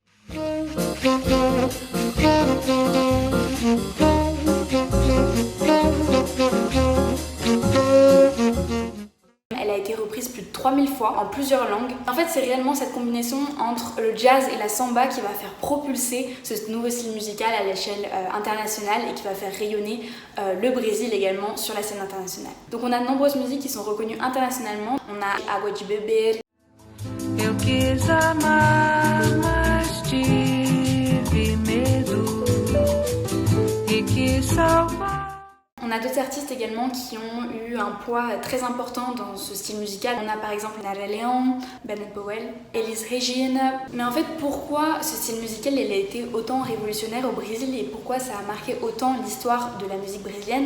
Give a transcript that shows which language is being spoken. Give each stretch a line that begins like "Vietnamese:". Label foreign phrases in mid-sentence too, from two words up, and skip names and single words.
French: Elle a été reprise plus de 3000 fois en plusieurs langues. En fait, c'est réellement cette combinaison entre le jazz et la samba qui va faire propulser ce nouveau style musical à l'échelle internationale et qui va faire rayonner le Brésil également sur la scène internationale. Donc on a de nombreuses musiques qui sont reconnues internationalement. On a Água de Beber.
Portuguese: Eu quis amar, mas tive medo e quis salvar.
French: On a d'autres artistes également qui ont eu un poids très important dans ce style musical. On a par exemple Nara Leão, Bennett Powell, Elis Regina. Mais en fait, pourquoi ce style musical il a été autant révolutionnaire au Brésil et pourquoi ça a marqué autant l'histoire de la musique brésilienne?